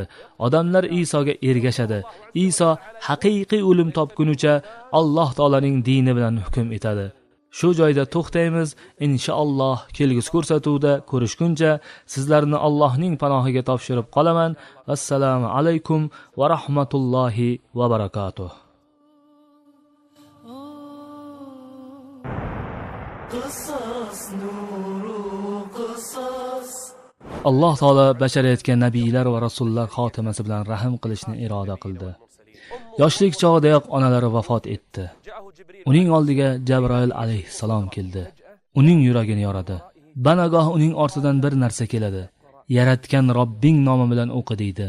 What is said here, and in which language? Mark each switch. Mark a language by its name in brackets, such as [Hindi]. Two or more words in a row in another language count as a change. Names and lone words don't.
[Uzbek] Odamlar Isoga ergashadi. Iso haqiqiy o'lim topgunicha Alloh taolaning dini bilan hukm etadi. Shu joyda to'xtaymiz. Inshaalloh kelgusi ko'rsatuvda ko'rishguncha sizlarni Allohning panohiga topshirib qolaman. [Arabic] السلام عليكم ورحمة الله وبركاته. قصص نور قصص [Uzbek] alloh taolo bashariyatga nabiylar va rasullar xotimasi bilan rahm qilishni iroda qildi. Yoshlik chog'idayoq onalari vafot etdi. Uning oldiga Jabroil alayhissalom keldi. Uning yuragini yoradi. Banagoh uning ortidan bir narsa keladi. Yaratgan Robbing nomi bilan o'qi deydi.